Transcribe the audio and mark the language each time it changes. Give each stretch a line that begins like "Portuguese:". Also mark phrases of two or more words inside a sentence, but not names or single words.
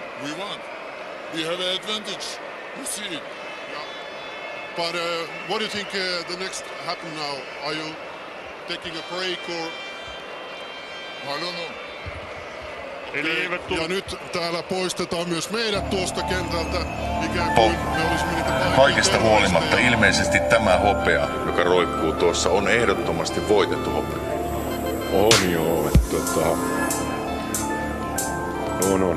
English: We won. We have an advantage. You see it. Yeah. But what do you think the next happen now? Are you taking a break or? I don't know.
Finnish: Ja nyt täällä poistetaan myös meidät tuosta kentältä. Ikään kuin me olisimme niitä pahimpia Kaikesta huolimatta terroristeja. ilmeisesti tämä hopea, joka roikkuu tuossa, on ehdottomasti voitettu hopea. On joo, että on.